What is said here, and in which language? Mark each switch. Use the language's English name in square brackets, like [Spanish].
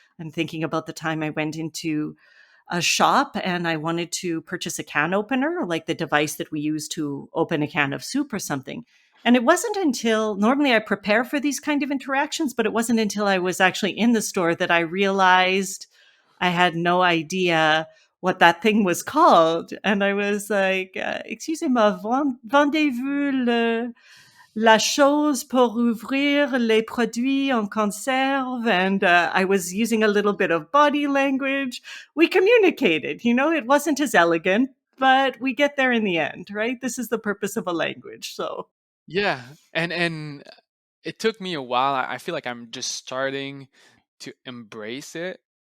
[English] I'm thinking about the time I went into a shop and I wanted to purchase a can opener, like the device that we use to open a can of soup or something. And it wasn't until normally I prepare for these kind of interactions, but it wasn't until I was actually in the store that I realized I had no idea what that thing was called. And I was like, [French] excusez-moi, vendez-vous la chose pour ouvrir les produits en conserve. [English] And I was using a little bit of body language. We communicated, it wasn't as elegant, but we get there in the end, right? This is the purpose of a language. So, Yeah, and it took me a while. I feel like I'm just starting to embrace it.